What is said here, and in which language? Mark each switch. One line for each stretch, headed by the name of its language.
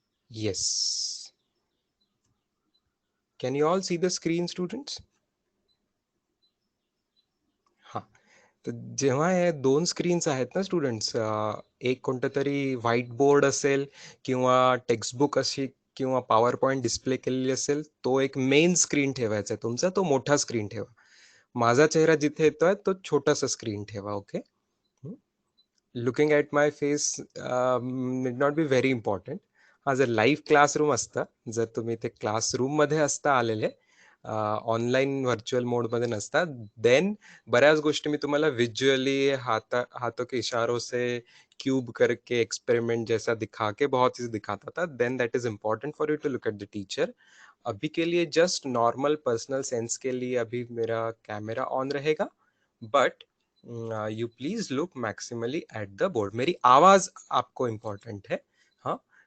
English: Yes. Can you all see the screen, students? हाँ.
Marathi: तर जेव्हा हे दोन स्क्रीन्स आहेत ना स्टुडंट्स, एक कोणतं तरी व्हाईट बोर्ड असेल किंवा टेक्स्टबुक अशी किंवा पॉवर पॉईंट डिस्प्ले केलेली असेल, तो एक मेन स्क्रीन ठेवायचा आहे तुमचा. तो मोठा स्क्रीन ठेवा. माझा चेहरा जिथे येतोय तो छोटासा स्क्रीन ठेवा. Okay.
English: Looking at my face need not be very important.
Marathi: हा जर लाईव्ह क्लासरूम असता, जर तुम्ही ते क्लासरूममध्ये असता आलेले, ऑनलाईन व्हर्च्युअल मोडमध्ये नसता, देन बऱ्याच गोष्टी मी तुम्हाला विजुअली
Hindi: हाथों के इशारों से क्यूब करके एक्सपेरिमेंट जैसा दिखा के बहुत चीज दिखाता था.
English: Then that is important for you to look at the teacher.
Hindi: अभी के लिए जस्ट नॉर्मल पर्सनल सेंस के लिए अभी मेरा कैमरा ऑन रहेगा.
English: But you please look maximally at the board.
Hindi: मेरी आवाज आपको इम्पोर्टेंट है. हाँ.